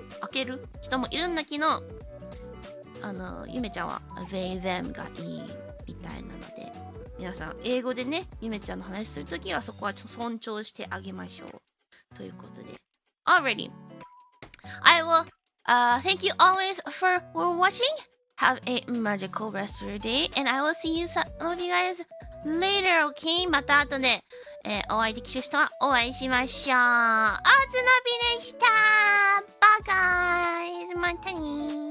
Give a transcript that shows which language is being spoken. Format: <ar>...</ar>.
<ja>ける人もいるんだけど、ゆめちゃんは they them がいいみたいなので、皆さん英語でねゆめちゃんの話するときはそこは尊重してあげましょうということで。</ja> <en>Already, I will thank you always for watching. Have a magical rest of your day, and I will see you some of you guys later, okay?</en> <ja>また後で、お会いできる人はお会いしましょう。あつのびでした。バイガイズ。またね。</ja>